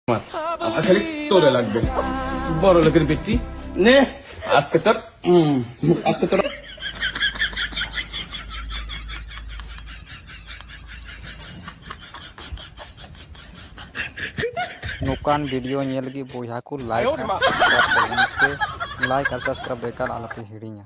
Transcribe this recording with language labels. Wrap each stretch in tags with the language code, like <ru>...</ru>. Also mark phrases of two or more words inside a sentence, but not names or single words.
<bn>আমার খালি তোরে লাগবে, বড় লোকের বেটি নে আজকে তোর আজকে তোর</bn> <sat>ᱱᱚᱝᱠᱟᱱ ᱵᱷᱤᱰᱤᱭᱳ ᱧᱮᱞ ᱞᱟᱹᱜᱤᱫ ᱵᱚᱭᱦᱟ ᱠᱚ ᱞᱟᱭᱤᱠ ᱟᱨ ᱥᱟᱵᱥᱠᱨᱟᱭᱤᱵ ᱮᱠᱟᱞ ᱟᱞᱚᱯᱮ ᱦᱤᱲᱤᱧᱟ।</sat>